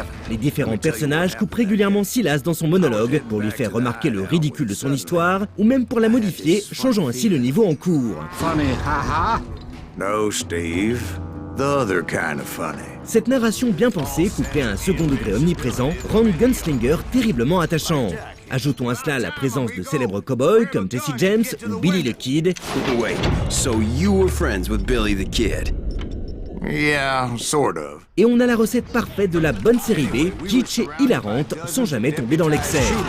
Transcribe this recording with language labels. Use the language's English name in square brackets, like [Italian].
[French] Les différents personnages coupent régulièrement Silas dans son monologue pour lui faire remarquer le ridicule de son histoire ou même pour la modifier, changeant ainsi le niveau en cours. [English] No, Steve. The other kind of funny. [French] Cette narration bien pensée, couplée à un second degré omniprésent, rend Gunslinger terriblement attachant. Ajoutons à cela la présence de célèbres cow-boys comme Jesse James ou Billy the Kid. [English] Wait, so you were friends with Billy the Kid? Yeah, sort of. [French] Et on a la recette parfaite de la bonne série B, kitsch et hilarante, sans jamais tomber dans l'excès.